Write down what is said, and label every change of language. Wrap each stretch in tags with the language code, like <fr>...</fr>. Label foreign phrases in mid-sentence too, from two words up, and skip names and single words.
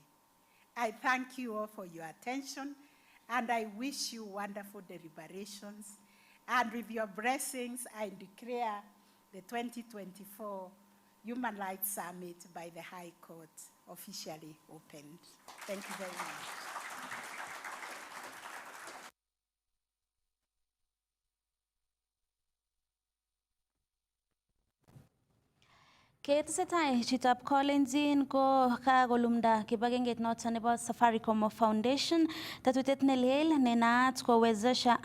<en>I thank you all for your attention, and I wish you wonderful deliberations. And with your blessings, I declare the 2024 Human Rights Summit by the High Court officially opened. Thank you very much.</en> <kln>Ketesetai chitab Kolenjin ko kakolumda kibagengeit noton nebo Safaricom Foundation tatutiet nelel ne naat kowezesha</kln>